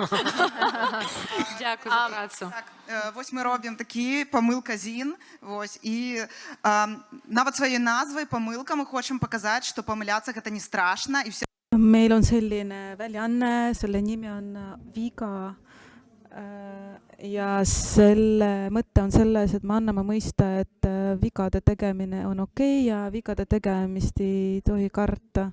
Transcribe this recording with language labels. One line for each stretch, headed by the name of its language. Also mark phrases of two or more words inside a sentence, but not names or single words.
Ukrainian: Дякую за працю. Ось ми робимо такі помилка ЗІН. Ось, і навіть своєю назвою помилка ми хочемо показати, що помилятися це не страшно. І все.
Estonian: Meil on selline väljaanne, selle nimi on viga Ja selle mõte on selles, et me anname mõista, et vigade tegemine on okei ja vigade tegemist ei tohi karta.